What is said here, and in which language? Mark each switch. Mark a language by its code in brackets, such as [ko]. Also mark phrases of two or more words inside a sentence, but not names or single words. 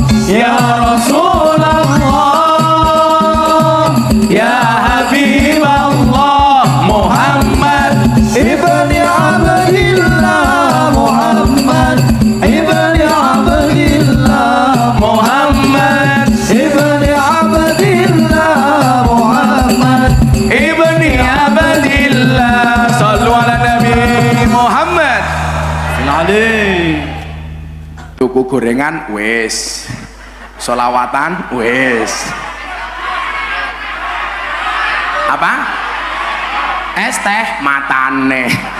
[ar] يا رسول الله، يا حبيب الله، محمد ابن عبد الله، محمد ابن عبد الله, Muhammad ابن عبد الله، محمد ابن عبد الله. صلوا على نبي محمد. [jv] Tuku gorengan wis, solawatan wis, apa es teh matane.